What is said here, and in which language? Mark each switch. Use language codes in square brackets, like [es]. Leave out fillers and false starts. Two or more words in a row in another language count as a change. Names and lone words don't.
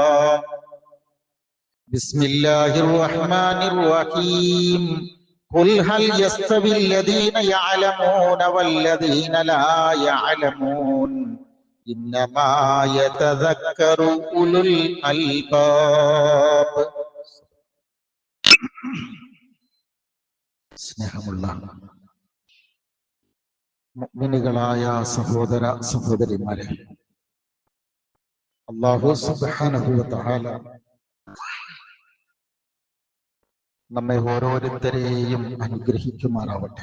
[ar] بسم الله الرحمن الرحيم. قل هل يستوي الذين يعلمون والذين لا يعلمون إنما يتذكر أولو الألباب. [ml] സ്നേഹമുള്ള മുഅ്മിനുകളായ സഹോദര സഹോദരിമാരെ, അല്ലാഹു [ar] سبحانه وتعالى [ml] നമ്മെ ഓരോരുത്തരെയും അനുഗ്രഹിക്കുമാറാവട്ടെ.